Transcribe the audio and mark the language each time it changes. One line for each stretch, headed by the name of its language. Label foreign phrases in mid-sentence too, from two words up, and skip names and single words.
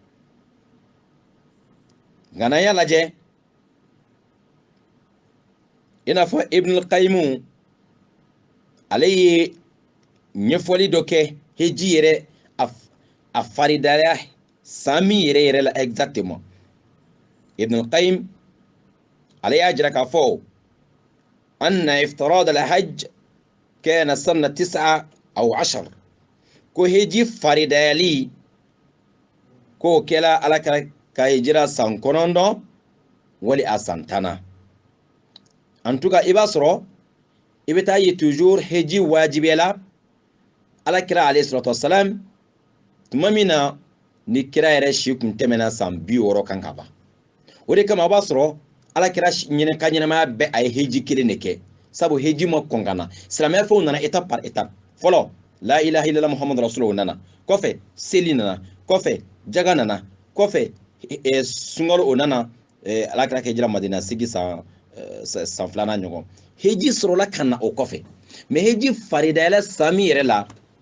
Bambara: nka n'an y'a lajɛ i n'a fɔ ibn al-qayyim ale ye ɲɛfɔli dɔ kɛ heji yɛrɛ a faridaya san min yɛrɛ la exactement ibn al-qayyim ale y'a jira k'a fɔ
Arabic: anna iftirad al-hajj kana sanna 9 aw 10
Bambara: ko heji faridayali ko kɛla ala ka hijira san 9 wali a san 10
French: en tout cas
Bambara: i b'a sɔrɔ i bɛ taa ye toujours heji wajibiyala ala kira
Arabic: alayhi salatu wassalam
Bambara: tuma min na ni kira yɛrɛ si kun tɛmɛna san 60 kan ka ban o de kama a b'a sɔrɔ ala kira ka ɲɛnamaya bɛɛ a ye heji kelen de kɛ sabu heji ma kɔn ka na silamɛya fɛnw nana
French: étape par étape
Bambara: fɔlɔ la
Arabic: ilaha illallah muhammadu rasulullah
Bambara: nana kɔfɛ seli nana kɔfɛ jaga nana kɔfɛ sunkalo o nana ala kira ka hijira madina sigi san 2nan ɲɔgɔn heji sɔrɔla ka na o kɔfɛ mais heji faridayala san min yɛrɛ la